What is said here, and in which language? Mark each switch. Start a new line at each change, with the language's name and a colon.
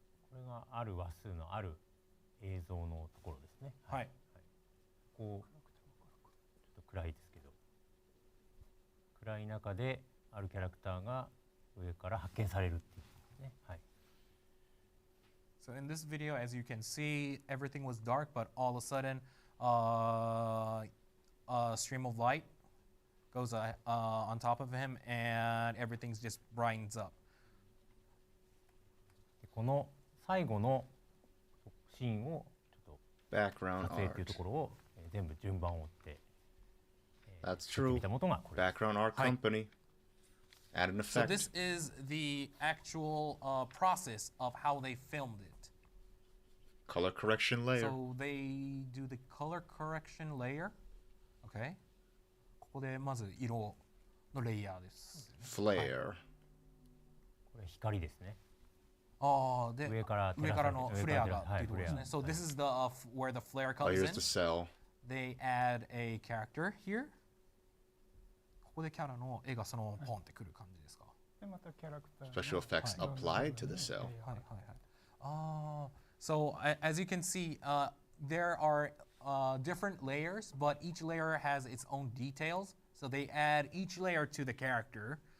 Japanese: これがある話数のある映像のところですね。はい。こうちょっと暗いですけど、暗い中であるキャラクターが上から発見されるっていうね。はい。
English: So in this video, as you can see, everything was dark, but all of a sudden, a stream of light goes on top of him, and everything's just brightens up.
Japanese: この最後のシーンをちょっと
English: Background
Japanese: 撮影っていうところを全部順番を追って。
English: That's true. Background art company. Add an effect. So this is the actual process of how they filmed it. Color correction layer. So they do the color correction layer. Okay.
Japanese: ここでまず色のレイヤーです。
English: Flare.
Japanese: これ光ですね。で上からのフレアがっていうところですね。
English: So this is the where the flare comes in. Here's the cell. They add a character here.
Japanese: ここでキャラの絵がそのポンってくる感じですか。でまたキャラクター
English: Special effects applied to the cell.
Japanese: はいはいはい。
English: So as you can see, there are different layers, but each layer has its own details. So they add each layer to the character.